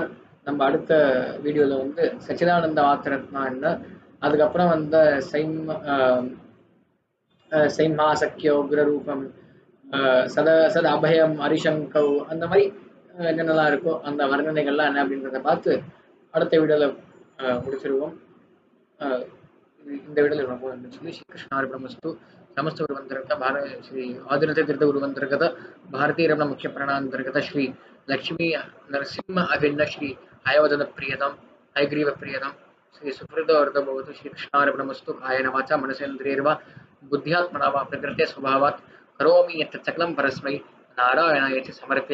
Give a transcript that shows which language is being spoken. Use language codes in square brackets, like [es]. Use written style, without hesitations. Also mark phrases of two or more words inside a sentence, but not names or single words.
[ta] நம்ம அடுத்த வீடியோல வந்து சச்சிதானந்த மாத்திரத்னா என்ன, அதுக்கப்புறம் வந்த சைமா சக்கிய [sa] उग्र रूपम्, [ta] சத அபயம் அரிசங்கவ், அந்த மாதிரி என்னென்னலாம் இருக்கோ அந்த வர்ணனைகள்லாம் என்ன அப்படின்றத பார்த்து அடுத்த வீடியோல முடிச்சிருவோம். இந்த வீடியோல ரொம்ப சொல்லி [sa] श्री कृष्णार्पणमस्तु. समस्त गुरुवंतर्गत भारत श्री आदित्य तीर्थ गुरुवंतर्गत भारतीय रमण मुख्य प्राणांतर्गत श्री लक्ष्मी नरसिंह अभिन्न श्री हयवदन प्रियतम हयग्रीव प्रियतम श्री सुहृद वर्धभवतु श्री कृष्णार्पणमस्तु. कायेन वाचा मनसेन्द्रियैर्वा बुद्ध्यात्मना वा प्रकृते स्वभावात् करोमि यत् सकलं परस्मै नारायणायेति समर्पयामि.